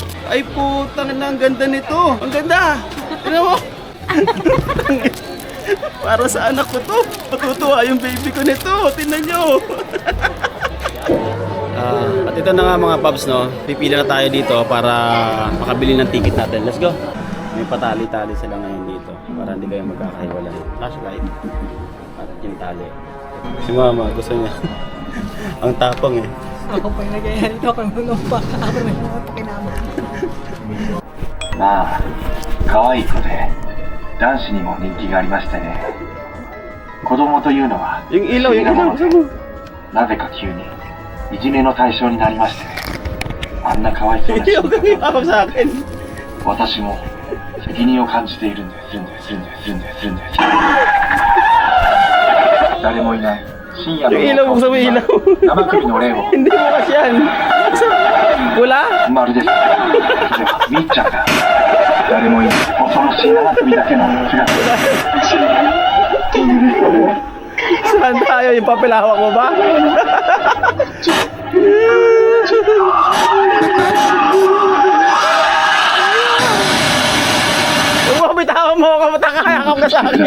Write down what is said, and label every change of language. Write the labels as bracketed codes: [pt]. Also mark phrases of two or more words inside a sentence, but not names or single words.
[tl] Ay putang na, ang ganda nito. Ang ganda. Tinan mo. Para sa anak ko to. Matutuwa yung baby ko nito. Tinan nyo. At ito na nga mga paps, no. Pipila na tayo dito para makabili ng ticket natin. [en] Let's go. [tl] May patali-tali sila ngayon dito para hindi kayo magkakahiwalay. Flashlight at yung tali. Si mama gusto niya. Ang tapang eh. Ako pa yung nagaya nito, ako nung pa. Ako na yung pakinama. [ja] まあ可愛い子で男子にも人気がありましてね子供というのは [tl] Yung ilaw, yung ilaw. Gusto mo? [ja] なぜか急にいじめの対象になりましてねあんな可愛そうな [tl] Yung kami sa akin. [ja] 私も責任を感じているんです誰もいない深夜の [tl] Yung ilaw, gusto mo yung ilaw. [ja] 生首の霊を [tl] Hindi mo kasi yan. Wala? [ja] まるですではみっちゃんが誰もいない恐ろしい生首だけの姿 [tl] Saan tayo? Yung papel hawak mo ba? Bitawan mo ako, matakayakap ka sa akin.